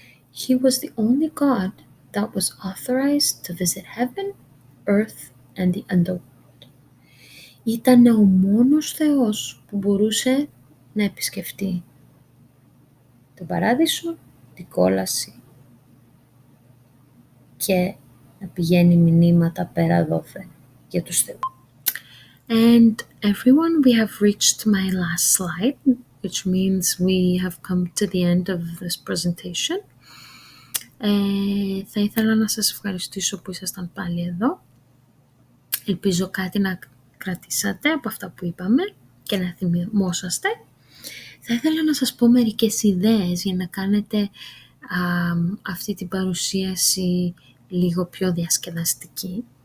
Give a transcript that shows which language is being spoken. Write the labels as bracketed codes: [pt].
[en] He was the only god that was authorized to visit heaven, earth, and the underworld. [el] Ήταν ο μόνος Θεός που μπορούσε να επισκεφτεί τον παράδεισο, την κόλαση και να πηγαίνει μηνύματα πέρα δόθε για τους θεούς. [en] And everyone, we have reached my last slide, which means we have come to the end of this presentation. [el] Θα ήθελα να σας ευχαριστήσω που ήσασταν πάλι εδώ. Ελπίζω κάτι να κρατήσατε από αυτά που είπαμε και να θυμόσαστε. Θα ήθελα να σας πω μερικές ιδέες για να κάνετε αυτή την παρουσίαση λίγο πιο διασκεδαστική.